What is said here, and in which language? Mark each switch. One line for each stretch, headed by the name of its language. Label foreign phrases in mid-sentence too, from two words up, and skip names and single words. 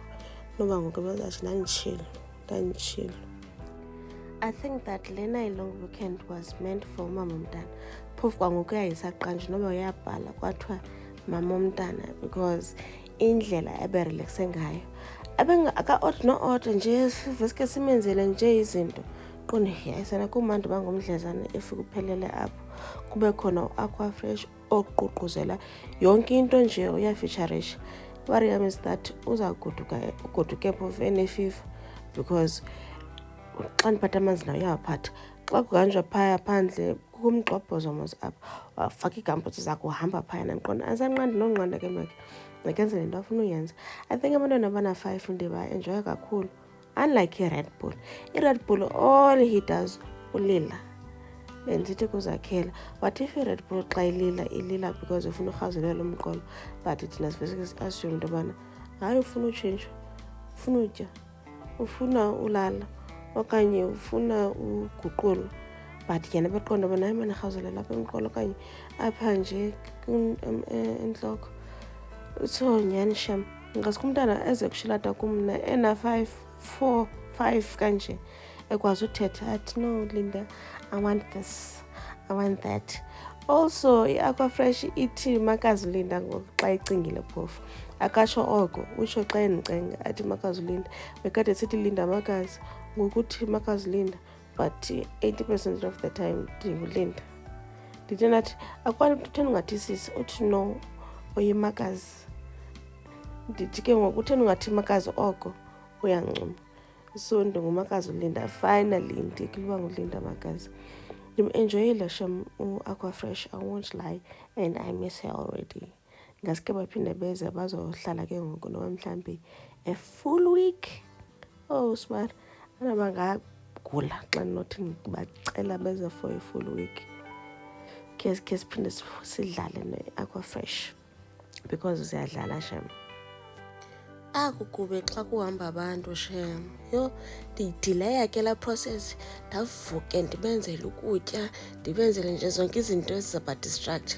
Xhosa: Noba ngoku bezathi ndanditshilo.
English: I think that lena i-long weekend was meant for
Xhosa: umama omntana. Phofu kwangoku yayisaqanje noba uyabhala kwathiwa mama omntana because indlela eberelekse ngayo aka-ot no-ot nje veske simenzele nje izinto qonde yayisana kumandi bangumdlezana efika uphelele apho kube khona u-Aquafresh oququzela yonke into nje uyafeaturisha.
English: Worry is that
Xhosa: uzagoduke phofu enefifa because xa ndiphatha amanzi nayo uyawaphatha. Xa kuhanjwa phaya phandle kukumgxobhozo mos apha wafaka iigambutsi zakho uhamba phayana ndiqonda asanqandi nonqanda ke makenze le nto afuna uyenza.
English: I think
Xhosa: abantwana abana-5 ndiba-enjoya kakhulu,
English: unlike i-Red Bull.
Xhosa: I-Red Bull
English: all he does
Xhosa: ulila. Bendithi kuzakhela
English: what if
Xhosa: i-Red Bull xa ilila because ufuna urhawuzelela umqolo, but thina sivese si-assume into yobana hayi ufuna utshintshwa, ufuna utya, ufuna ulala okanye ufuna uguqulo. But yena beqonda ubana hayi mane rhawuzelela apha emqolo okanye apha nje entloko. So nyhani shem ngaske umntana eze kushilata kumna ena-4, 5 kanje ekwazi uthetha athi no Linda,
English: I want this, I want that.
Xhosa: Also i-Aquafresh ithi makazi Linda ngoku xa icingile phofu, akatsho oko utsho xa endicenga athi makazi Linda. Bekade sithi Linda makazi, ngokuthi makazi Linda,
English: but 80% of the time
Xhosa: ndinguLinda. Ndithi nathi akwani ungathi sisi, uthi no uyimakazi. Ndithi ke ngoku utheni ungathi makazi oko uyancuma. So ndingumakazi uLinda, finally ndikuliwa nguLinda makazi. Ndim-enjoyile shem u-Aquafresh,
English: I won't lie, and I miss her already.
Xhosa: Ngaske baphinde beze bazohlala ke ngoku noba mhlawumbi
English: a full week. Oh smart,
Xhosa: bangagula xa nothi bacela beze
English: for a full week.
Xhosa: Ke siphinde sidlale ne-Aquafresh because siyadlala shem. Akukube xa kuhamba abantu shem, yho ndiyidileya ke laa process. Ndavuke ndibenzele ukutya, ndibenzele nje zonke izinto ezizabadistract.